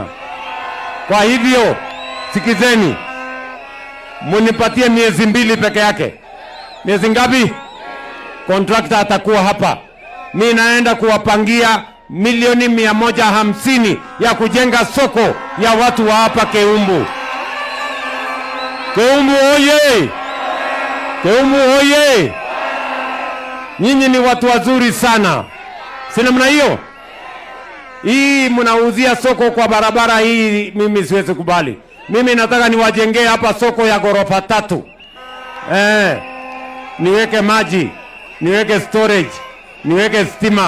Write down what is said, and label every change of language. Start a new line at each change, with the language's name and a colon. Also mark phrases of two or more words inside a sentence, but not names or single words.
Swahili: Kwa hivyo sikizeni, munipatie miezi 2 peke yake. Miezi ngapi? Contractor atakuwa hapa. Mimi naenda kuwapangia milioni 150 ya kujenga soko ya watu wa hapa Keumbu. Keumbu oye! Keumbu oye! Nyinyi ni watu wazuri sana. Si namna hiyo? Hii mnauzia soko kwa barabara hii, mimi siwezi kubali. Mimi nataka niwajengee hapa soko ya ghorofa 3. Niweke maji, niweke storage, niweke stima.